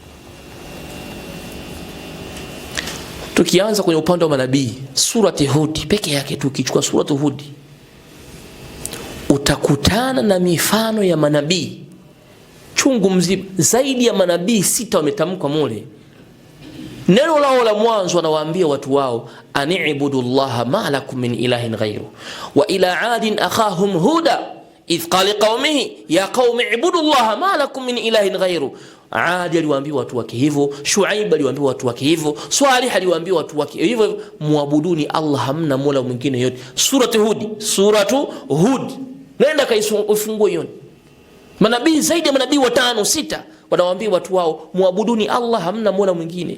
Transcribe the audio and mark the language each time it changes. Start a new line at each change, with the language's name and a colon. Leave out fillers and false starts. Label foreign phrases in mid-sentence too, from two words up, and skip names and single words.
Swahili: Tukianza kwenye upande wa manabii, surati Hud peke yake tu, ukichukua surati Hud utakutana na mifano ya manabii chungu mzima. Zaidi ya manabii 6 wametamkwa mule. Neno lao la mwanzo wanawaambia watu wao,
Arabic: أن اعبدوا الله ما لكم من إله غيره وإلى عاد أخاهم هودا إذ قال لقومه يا قوم اعبدوا الله ما لكم من إله غيره.
Swahili: Adi aliwaambia watu wake hivyo, Shuaib aliwaambia watu wake hivyo, Salih aliwaambia watu wake hivyo, muabuduni Allah, hamna mola mwingine yote. Suratu Hud nenda kaifungue hiyo. Manabii zaidi ya manabii 5 6 wanawaambia watu wao, muabuduni Allah, hamna mola mwingine.